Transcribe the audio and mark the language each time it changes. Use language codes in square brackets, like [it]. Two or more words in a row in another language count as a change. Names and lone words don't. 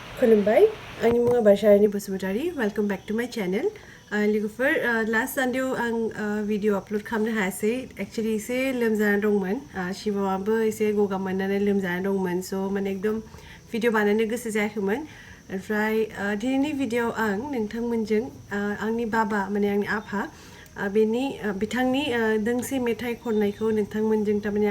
[brx] खुलुमबाय आंनि मुङा बारसारानि बसुमतारी [en] welcome back to my channel [brx] लोगोफोर [en] last Sunday [brx] आं [en] video upload [brx] खालामनो हायासै एक्चुअली एसे लोमजाना दंमोन शिवआबो एसे गगा मोननानै लोमजाना दंमोन स' माने एकदम भिडिअ बानायनो गोसो जायाखैमोन ओमफ्राय दिनैनि भिडिअआव आं नोंथांमोनजों आंनि बाबा माने आंनि आफा बेनि बिथांनि दोंसे मेथाइ खननायखौ नोंथांमोनजों थारमाने